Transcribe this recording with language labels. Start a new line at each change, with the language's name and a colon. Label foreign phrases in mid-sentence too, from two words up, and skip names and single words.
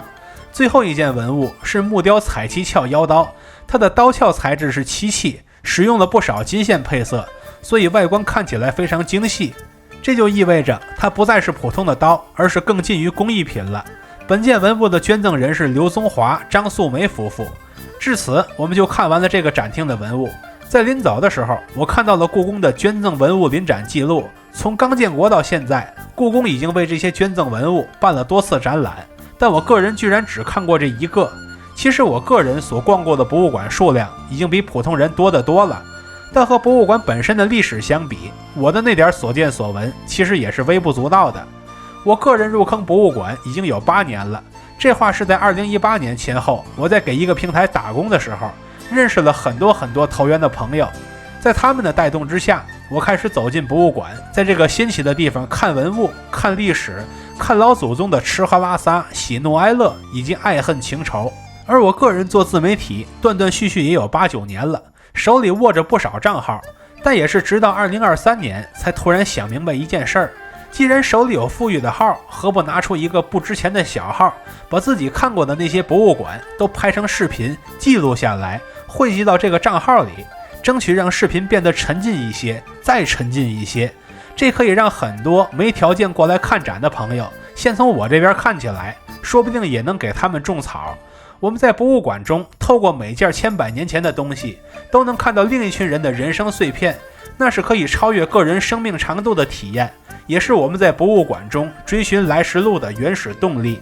Chinese: 最後一件文物是木雕彩旗鞘腰刀，它的刀鞘材質是漆器，使用了不少金线配色，所以外觀看起来非常精細。這就意味着它不再是普通的刀，而是更近於工藝品了。本件文物的捐贈人是劉宗華、張素梅夫婦。至此，我們就看完了這個展廳的文物。在臨走的時候，我看到了故宮的捐贈文物臨展記錄。從剛建國到現在，故宮已經為這些捐贈文物辦了多次展覽，但我個人居然只看過這一個。其實我個人所逛過的博物館數量已經比普通人多得多了，但和博物館本身的歷史相比，我的那點所見所聞其實也是微不足道的。我個人入坑博物館已經有8年了，這話是在2018年前後，我在給一個平台打工的時候，認識了很多投缘的朋友。在他們的帶動之下，我開始走进博物館，在這個新奇的地方看文物、看歷史、看老祖宗的吃喝拉撒、喜怒哀樂以及愛恨情仇。而我個人做自媒體斷斷續續也有8、9年了，手裡握着不少賬號，但也是直到2023年才突然想明白一件事兒：既然手裡有富裕的號，何不拿出一個不值錢的小號，把自己看过的那些博物馆都拍成视頻記錄下來，匯集到這個賬號裡，爭取讓視頻變得沉浸一些，再沉浸一些。這可以讓很多沒條件過來看展的朋友先從我這邊看起來，說不定也能給他們種草。我們在博物館中透過每件千百年前的東西，都能看到另一群人的人生碎片，那是可以超越个人生命長度的體驗，也是我們在博物館中追尋來時路的原始動力。